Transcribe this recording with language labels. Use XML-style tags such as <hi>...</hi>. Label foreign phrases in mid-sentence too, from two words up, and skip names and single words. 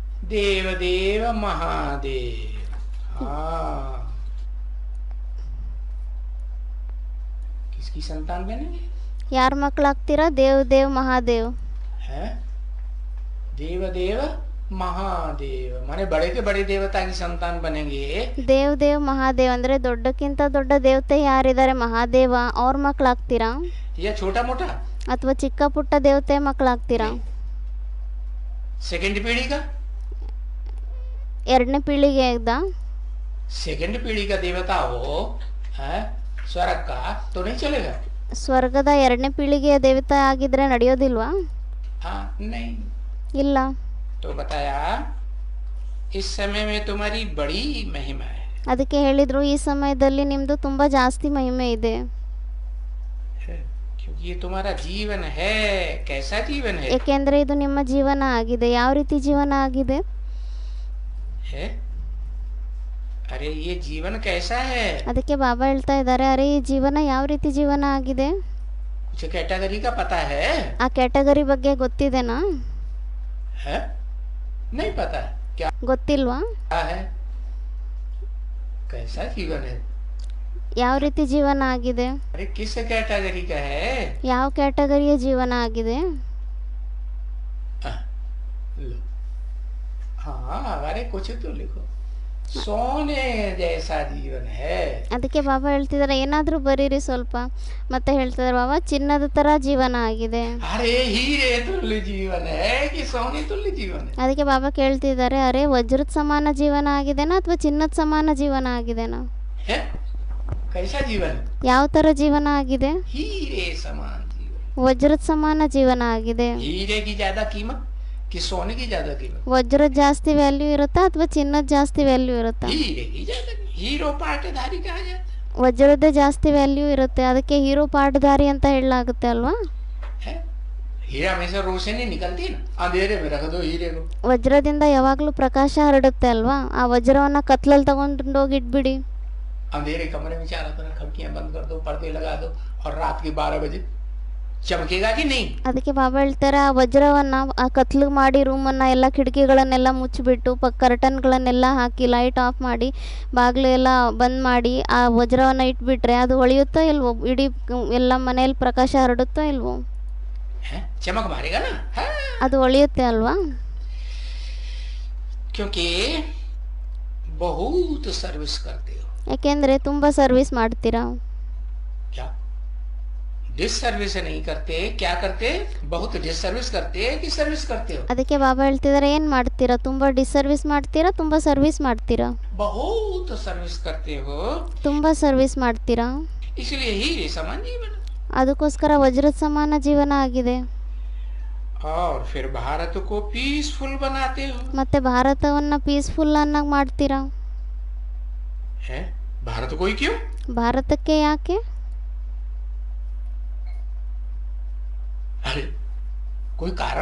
<hi>देव देव महादेव। हाँ, किसकी संतान बनेंगे?</hi> <kn>ಯಾರ ಮಕ್ಕಳಾಗ್ತೀರಾ? ದೇವ್ ದೇವ್ ಮಹಾದೇವ್.</kn> <hi>है देव देव महादेव माने बड़े के बड़े देवता की संतान बनेंगे।</hi> <kn>ದೇವ್ ದೇವ್ ಮಹಾದೇವ್ ಅಂದರೆ ದೊಡ್ಡಕ್ಕಿಂತ ದೊಡ್ಡ ದೇವತೆ ಯಾರಿದ್ದಾರೆ? ಮಹಾದೇವ, ಅವ್ರ ಮಕ್ಕಳಾಗ್ತೀರಾ?</kn> <hi>या छोटा मोटा</hi> <kn>ಅಥವಾ ಚಿಕ್ಕ ಪುಟ್ಟ ದೇವತೆ ಮಕ್ಕಳಾಗ್ತೀರಾ?</kn> <hi>सेकंड पीढ़ी का,</hi> <kn>ಎರಡನೇ ಪೀಳಿಗೆದ</kn> <hi>सेकंड पीढ़ी का देवता हो है स्वर्ग का तो नहीं चलेगा।</hi> <kn>ಸ್ವರ್ಗದ ಎರಡನೇ ಪೀಳಿಗೆಯ ದೇವತೆ ಆಗಿದ್ರೆ ನಡೆಯೋದಿಲ್ವಾ?</kn> <hi>हाँ नहीं।</hi> <kn>ಇಲ್ಲ.</kn> <hi>तो बताया इस समय में तुम्हारी बड़ी महिमा है।</hi> <kn>ಅದಕ್ಕೆ ಹೇಳಿದ್ರು ಈ ಸಮಯದಲ್ಲಿ ನಿಮ್ದು ತುಂಬಾ ಜಾಸ್ತಿ ಮಹಿಮೆ ಇದೆ.</kn> <hi>क्योंकि ये तुम्हारा जीवन है। कैसा जीवन है?</hi> <kn>ಏಕೆಂದ್ರೆ ಇದು ನಿಮ್ಮ ಜೀವನ ಆಗಿದೆ. ಯಾವ ರೀತಿ ಜೀವನ ಆಗಿದೆ?</kn> <hi>है अरे ये जीवन कैसा है?</hi> <kn>ಅದಕ್ಕೆ ಬಾಬಾ ಹೇಳ್ತಾ ಇದ್ದಾರೆ, ಅರೆ ಈ ಜೀವನ ಯಾವ ರೀತಿ ಜೀವನ ಆಗಿದೆ?</kn> <hi>कुछ कैटेगरी का पता है?</hi> <kn>ಆ ಕ್ಯಾಟಗರಿ ಬಗ್ಗೆ ಗೊತ್ತಿದೆನಾ?</kn> <hi>है नहीं पता। क्या</hi> <kn>ಗೊತ್ತಿಲ್ವಾ?</kn> <hi>है? कैसा जीवन है?</hi> <kn>ಯಾವ ರೀತಿ ಜೀವನ ಆಗಿದೆ?</kn> <hi>अरे किस कैटेगरी का है?</hi> <kn>ಯಾವ ಕ್ಯಾಟಗರಿಯ ಜೀವನ ಆಗಿದೆ?</kn> <hi>लो हाँ, अरे कुछ तो लिखो। सोने जैसा जीवन है।</hi> <kn>ಅದಕ್ಕೆ ಬಾಬಾ ಹೇಳ್ತಿದ್ದಾರೆ ಏನಾದರೂ ಬರೀರಿ ಸ್ವಲ್ಪ. ಮತ್ತೆ ಹೇಳ್ತಿದ್ದಾರೆ ಬಾಬಾ ಚಿನ್ನದ ತರ ಜೀವನ ಆಗಿದೆ.</kn> <hi>अरे हीरे तुल्य जीवन है कि सोने तुल्य जीवन है?</hi> <kn>ಅದಕ್ಕೆ ಬಾಬಾ ಕೇಳ್ತಿದ್ದಾರೆ, ಅರೆ ವಜ್ರದ ಸಮಾನ ಜೀವನ ಆಗಿದೆನಾ ಅಥವಾ ಚಿನ್ನದ ಸಮಾನ ಜೀವನ ಆಗಿದೆನಾ?</kn> <hi>है कैसा जीवन?</hi> <kn>ಯಾವ ತರ ಜೀವನ ಆಗಿದೆ?</kn> <hi>हीरे समान जीवन।</hi> <kn>ವಜ್ರದ ಸಮಾನ ಜೀವನ ಆಗಿದೆ.</kn> <hi>हीरे की ज्यादा कीमत कि सोने की ज्यादा कीमत?</hi> <kn>ವಜ್ರದ ಜಾಸ್ತಿ ವ್ಯಾಲ್ಯೂ ಇರುತ್ತಾ ಅಥವಾ ಚಿನ್ನದ ಜಾಸ್ತಿ ವ್ಯಾಲ್ಯೂ ಇರುತ್ತಾ?</kn> <hi>हीरे की ज्यादा। हीरो पाटधारी कहा जाता</hi> <kn>ವಜ್ರದ್ದೇ ಜಾಸ್ತಿ ವ್ಯಾಲ್ಯೂ ಇರುತ್ತೆ, ಅದಕ್ಕೆ</kn> <hi>हीरो पाटधारी</hi> <kn>ಅಂತ ಹೇಳಲಾಗುತ್ತೆ ಅಲ್ವಾ?</kn> <hi>है। हीरा में से रोशनी निकलती है ना, अंधेरे में रख दो हीरे को।</hi> <kn>ವಜ್ರದಿಂದ ಯಾವಾಗಲೂ ಪ್ರಕಾಶ ಹರಡುತ್ತೆ ಅಲ್ವಾ? ಆ ವಜ್ರವನ್ನ ಕತ್ಲಲ್ಲಿ ತಗೊಂಡೋಗಿ ಇಟ್ಬಿಡಿ.</kn> <hi>अंधेरे कमरे में चारों तरफ खिड़कियां बंद कर दो, पर्दे लगा दो और रात के 12 बजे चमकेगा कि नहीं?</hi> <kn>ಅದಕ್ಕೆ ಬಾಬಾ ಹೇಳ್ತಾರೆ ಆ ವಜ್ರವನ್ನ ಆ ಕತ್ಲು ಮಾಡಿ ರೂಮನ್ನ ಎಲ್ಲ ಕಿಟಕಿಗಳನ್ನೆಲ್ಲ ಮುಚ್ಚಿಬಿಟ್ಟು ಕರ್ಟನ್ಗಳನ್ನೆಲ್ಲ ಹಾಕಿ</kn> <en>light off</en> <kn>ಮಾಡಿ ಬಾಗಿಲು ಎಲ್ಲ ಬಂದ್ ಮಾಡಿ ಆ ವಜ್ರವನ್ನ ಇಟ್ಬಿಟ್ರೆ ಅದು ಹೊಳೆಯುತ್ತೋ ಇಲ್ವೋ? ಇಡೀ ಎಲ್ಲ ಮನೆಯಲ್ಲಿ ಪ್ರಕಾಶ ಹರಡುತ್ತೋ ಇಲ್ವೋ?</kn> <hi>चमक मारेगा ना। हाँ।</hi> <kn>ಅದು ಹೊಳೆಯುತ್ತೆ ಅಲ್ವಾ?</kn> <hi>क्योंकि बहुत सर्विस करते हो।</hi> <kn>ಯಾಕೆಂದ್ರೆ ತುಂಬಾ ಸರ್ವಿಸ್ ಮಾಡ್ತೀರಾ.</kn> <hi>क्या डिसर्विस नहीं करते? क्या करते? बहुत डिसर्विस करते कि सर्विस करते हो?</hi> <kn>ಅದಕ್ಕೆ ಬಾಬಾ ಹೇಳ್ತಿದ್ದಾರೆ ಏನ್ ಮಾಡ್ತೀರಾ? ತುಂಬಾ ಡಿಸರ್ವಿಸ್ ಮಾಡ್ತೀರಾ, ತುಂಬಾ ಸರ್ವಿಸ್ ಮಾಡ್ತೀರಾ?</kn> <hi>बहुत सर्विस करते हो,</hi> <kn>ತುಂಬಾ ಸರ್ವಿಸ್ ಮಾಡ್ತೀರಾ.</kn> <hi>इसलिए हीरे समान जीवन।</hi> <kn>ಅದಕ್ಕೋಸ್ಕರ ವಜ್ರದ ಸಮಾನ ಜೀವನ ಆಗಿದೆ.</kn> <hi>और फिर भारत को पीसफुल बनाते हो।</hi> <kn>ಮತ್ತೆ ಭಾರತವನ್ನ ಪೀಸ್ಫುಲ್ ಅನ್ನಾಗಿ ಮಾಡ್ತೀರಾ.</kn> <hi>है भारत को ही क्यों?</hi> <kn>ಭಾರತಕ್ಕೆ ಯಾಕೆ?</kn> <hi>अरे कोई कारण?</hi>